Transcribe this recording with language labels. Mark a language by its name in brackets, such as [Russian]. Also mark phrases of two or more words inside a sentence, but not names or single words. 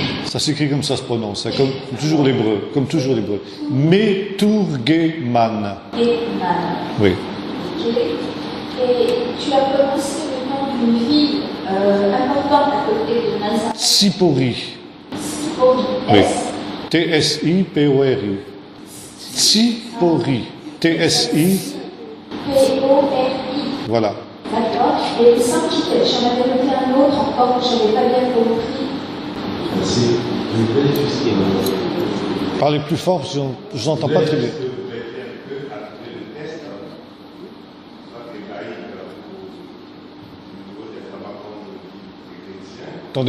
[French] Ça s'écrit comme ça se prononce, hein, comme toujours l'hébreu. Meturgeman. Metruman. Oui. Ok. Et tu as prononcé le nom d'une ville importante à côté de Nazareth. Tsipori. Sipori. Oui. T-S-I-P-O-R-I. Tsipori. T-S-I. P-O-R-I. Voilà. D'accord. Et il semble que j'en avais noté un autre encore que je n'avais pas bien compris. Parlez plus fort, parce que je vous entends pas très bien. Attendez,